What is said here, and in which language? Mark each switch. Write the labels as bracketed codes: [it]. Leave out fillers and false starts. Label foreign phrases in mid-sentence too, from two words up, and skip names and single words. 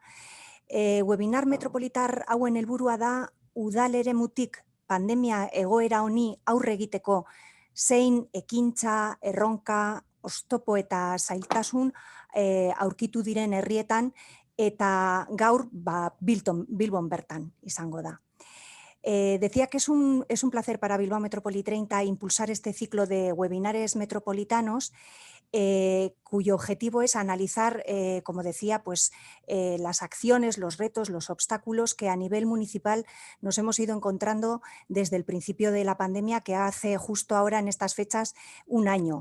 [eu] Webinar metropolitar hauen helburua da udal eremutik pandemia egoera honi aurre egiteko zein ekintza, erronka, oztopo eta zailtasun aurkitu diren herrietan eta gaur Bilbon bertan izango da. [es] Decía que es un placer para Bilbao Metrópoli 30 impulsar este ciclo de webinares metropolitanos cuyo objetivo es analizar, como decía, pues, las acciones, los retos, los obstáculos que a nivel municipal nos hemos ido encontrando desde el principio de la pandemia, que hace justo ahora en estas fechas un año.